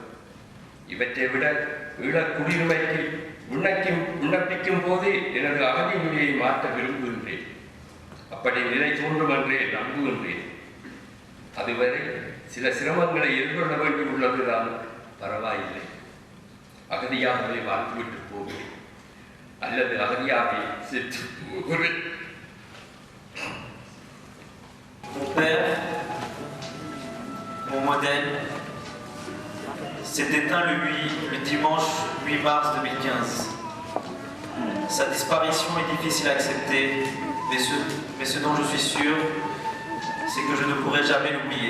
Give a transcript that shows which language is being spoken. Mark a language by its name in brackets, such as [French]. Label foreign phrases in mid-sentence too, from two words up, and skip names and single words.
[Tamil] இவற்றை விட ஈழக் குடியுரிமைக்கு விண்ணப்பிக்கும் போதே எனது அகதி நிலையை மாற்ற விரும்புகின்றேன். அப்படி நிலை தோன்றும் என்றே நம்புகின்றேன். அதுவரை சில சிரமங்களை எதிர்கொள்ள வேண்டியுள்ளதுதான் பரவாயில்லை. அகதியாகவே வாழ்ந்துவிட்டு போகிறேன் அல்லது அகதியாகவே சென்று போகிறேன். [French] Mon père, mon modèle, s'est éteint le dimanche 8 mars 2015. Sa disparition est difficile à accepter, mais ce dont je suis sûr, c'est que je ne pourrai jamais l'oublier.